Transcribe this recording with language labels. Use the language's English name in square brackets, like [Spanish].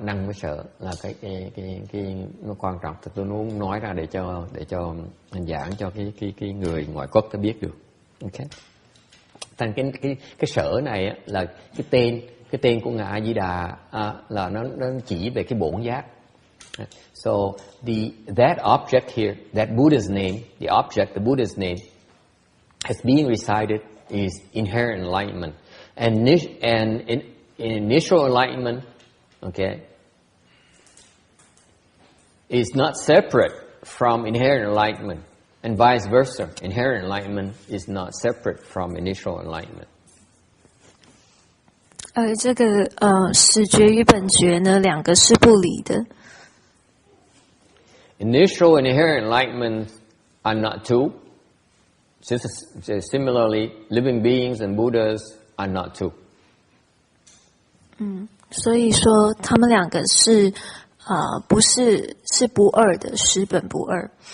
[Vietnamese] Năng với sở là cái nó quan trọng. Tôi muốn nói ra để cho hành giảng cho cái người ngoại quốc ta biết được. Okay. Thành cái sở này á, là cái tên của Ngài A Di Đà là nó chỉ về cái bổn giác. [English] So that object here, that Buddha's name, the Buddha's name, as being recited is inherent enlightenment. And in initial enlightenment, okay, is not separate from inherent enlightenment, and vice versa. Inherent enlightenment is not separate from initial enlightenment. [Chinese] 这个始觉与本觉呢，两个是不离的。 [English] Initial and inherent enlightenment are not two. Similarly, living beings and Buddhas are not two. [Chinese] 所以说他们两个是不是不二的，实本不二。